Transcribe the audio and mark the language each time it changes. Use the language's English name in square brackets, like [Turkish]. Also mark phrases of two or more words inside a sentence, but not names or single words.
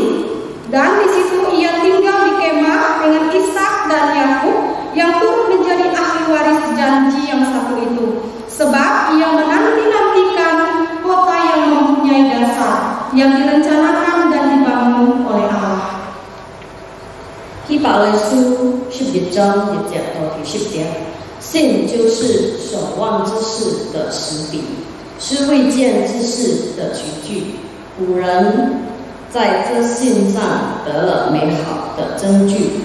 [Indonesian] Dan di situ ia tinggal di kemah dengan Ishak dan Yakub yang turut menjadi ahli waris janji yang satu itu. Sebab ia menanti-nantikan kota yang mempunyai dasar, yang direncanakan dan dibangun oleh Allah. [Chinese] 希伯来书11章1節到20節，信就是所望之事的實底，是未見之事的實據。古人在這信上得了美好的證據。